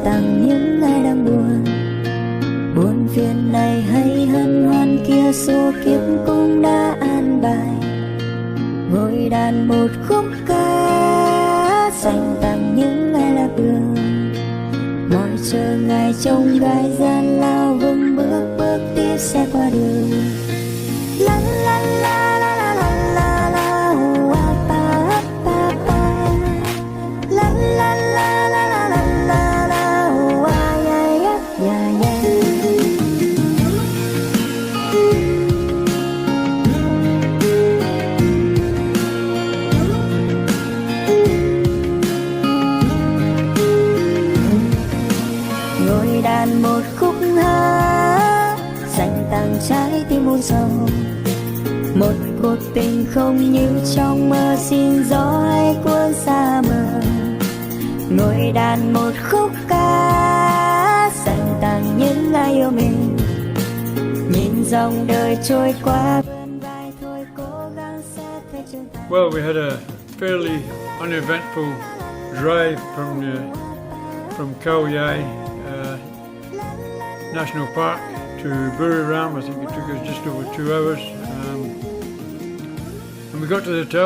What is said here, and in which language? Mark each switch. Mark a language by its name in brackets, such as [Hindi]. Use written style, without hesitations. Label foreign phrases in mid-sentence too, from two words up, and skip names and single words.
[Vietnamese] tặng những ai đang buồn, buồn phiền này hay hân hoan kia số kiếp cũng đã an bài. Ngồi đàn một khúc ca dành tặng những ai lạc đường, mỏi chờ ngày trông gai gian lao vững bước bước tiếp sẽ qua đường. La la la la la la la la wa pa pa pa. La la la la la la la la wa ya ya ya ya. Ngồi đàn một khúc hát dành tặng trái tim buồn sầu, một cuộc tình không như trong mơ xin gió hay cuốn xa mờ. Ngồi đàn một khúc ca dành tặng những ai yêu mình, nhìn dòng đời trôi qua vươn vai thôi cố gắng sẽ thấy trưởng thành. [English] Well, we had a fairly uneventful drive from Khao National Park to Buriram. I think it took us just over 2 hours. And we got to the hotel.